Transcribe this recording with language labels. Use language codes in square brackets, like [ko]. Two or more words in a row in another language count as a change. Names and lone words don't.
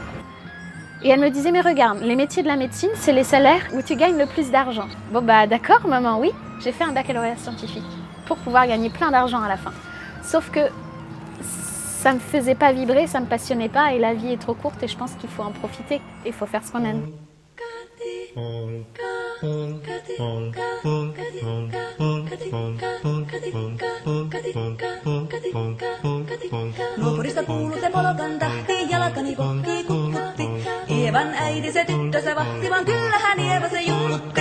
[fr] Et elle me disait, mais regarde, les métiers de la médecine, c'est les salaires où tu gagnes le plus d'argent. Bon bah d'accord maman, oui, j'ai fait un baccalauréat scientifique pour pouvoir gagner plein d'argent à la fin. Sauf que ça me faisait pas vibrer, ça me passionnait pas et la vie est trop courte et je pense qu'il faut en profiter. Il faut faire ce qu'on aime. [fi] Nuopurista kuuluu se polkan tahti, jalkani pohtii kukkutti. Ievan äiti se tyttö se vahti, vaan kyllähän Ieva se juhlutti.